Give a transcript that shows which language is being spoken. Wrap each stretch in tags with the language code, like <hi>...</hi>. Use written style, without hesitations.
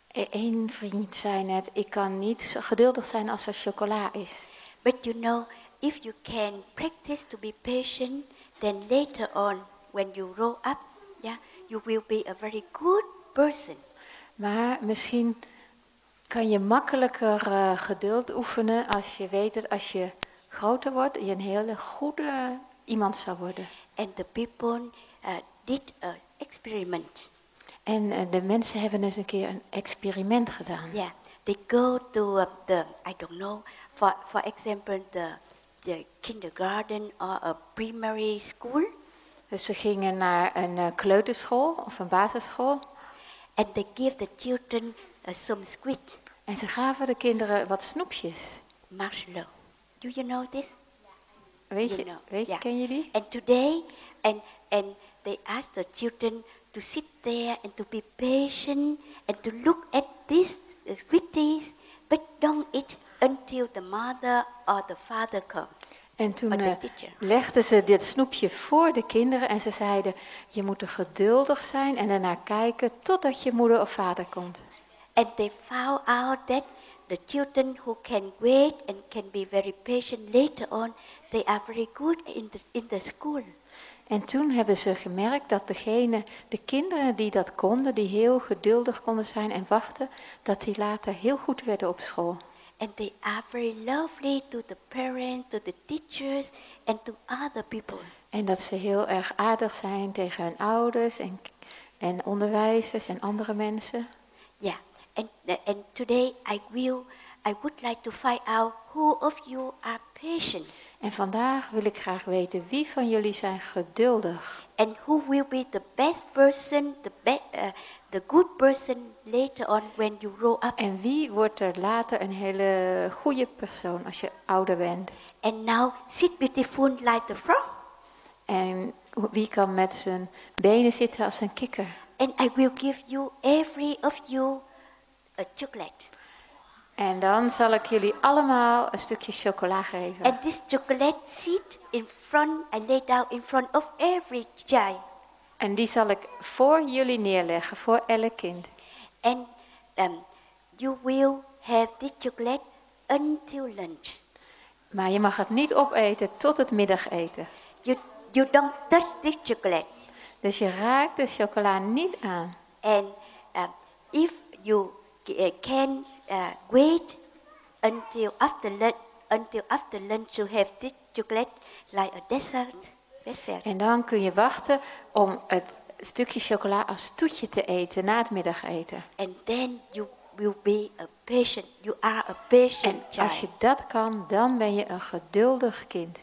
<nl>Eén vriend zei net, ik kan niet zo geduldig zijn als er chocola is.</nl> <en>But you know, if you can practice to be patient, then later on, when you grow up, yeah, you will be a very good person.</en> <nl>Maar misschien kan je makkelijker geduld oefenen als je weet dat als je groter wordt, je een hele goede iemand zou worden.</nl> <en>And the people did an experiment.</en> <nl>En de mensen hebben dus een keer een experiment gedaan.</nl> <en>Yeah, they go to I don't know, for example, the kindergarten or a primary school.</en> <nl>Dus ze gingen naar een kleuterschool of een basisschool.</nl> <en>And they give the children some sweet.</en> <nl>En ze gaven de kinderen wat snoepjes.</nl> <en>Marshmallow. Do you know this?</en> <nl>Weet je, ken je die?</nl> <en>And today, and they ask the children to sit there and to be patient and to look at these sweeties, but don't eat until the mother or the father come.</en> <nl>En toen legden ze dit snoepje voor de kinderen en ze zeiden, je moet er geduldig zijn en ernaar kijken totdat je moeder of vader komt.</nl> <en>And they found out that the children who can wait and can be very patient later on, they are very good in the school.</en> <nl>En toen hebben ze gemerkt dat de kinderen die dat konden, die heel geduldig konden zijn en wachten, dat die later heel goed werden op school.</nl> <en>And they are very lovely to the parents, to the teachers, and to other people.</en> <nl>En dat ze heel erg aardig zijn tegen hun ouders en onderwijzers en andere mensen.</nl> <en>Yeah, and today I would like to find out who of you are patient.</en> <nl>En vandaag wil ik graag weten wie van jullie zijn geduldig.</nl> <en>And who will be the best person, the good person later on when you grow up.</en> <nl>En wie wordt er later een hele goede persoon als je ouder bent.</nl> <en>And now sit beautiful like the frog.</en> <nl>En wie kan met zijn benen zitten als een kikker.</nl> <en>And I will give you, every of you, a chocolate.</en> <nl>En dan zal ik jullie allemaal een stukje chocola geven.</nl> <en>And this chocolate sit in front, I lay down in front of every child.</en> <nl>En die zal ik voor jullie neerleggen, voor elk kind.</nl> <en>And you will have this chocolate until lunch.</en> <nl>Maar je mag het niet opeten tot het middageten.</nl> <en>You don't touch this chocolate.</en> <nl>Dus je raakt de chocola niet aan.</nl> <en>And if you can wait until after lunch to have this chocolate like a dessert.</en> <nl>En dan kun je wachten om het stukje chocola als toetje te eten na het middageten.</nl> <en>And then you will be a patient. You are a patient</en> <nl>en</nl> <en>child.</en> <nl>als je dat kan, dan ben je een geduldig kind.</nl>